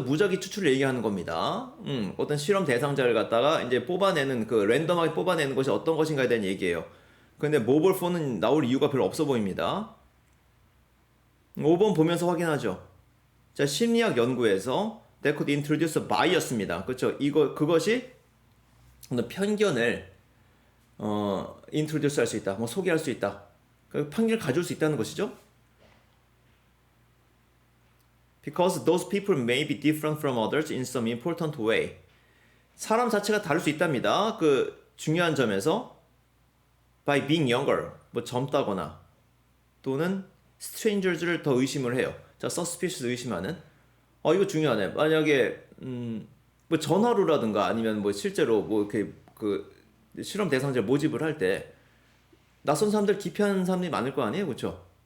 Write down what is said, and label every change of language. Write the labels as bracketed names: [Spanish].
[Korean] 무작위 추출을 얘기하는 겁니다. 어떤 실험 대상자를 갖다가 이제 뽑아내는 그 랜덤하게 뽑아내는 것이 어떤 것인가에 대한 얘기예요. 근데 모바일 폰은 나올 이유가 별로 없어 보입니다. 5번 보면서 확인하죠. 자, 심리학 연구에서 [English] that could introduce a bias [Korean] 입니다. 그렇죠? 그것이 어떤 편견을 introduce 할 수 있다. 뭐 소개할 수 있다. 그 편견을 가질 수 있다는 것이죠. [English] Because those people may be different from others in some important way. [Korean] 사람 자체가 다를 수 있답니다. 그 중요한 점에서 [English] by being younger, [Korean] 뭐 젊다거나 또는 strangers를 더 의심을 해요. 자, suspicious 의심하는. 이거 중요하네. 만약에 뭐 전화로라든가 아니면 뭐 실제로 뭐 이렇게 그 실험 대상자를 모집을 할 때 낯선 사람들 기피하는 사람들이 많을 거 아니에요, 그렇죠?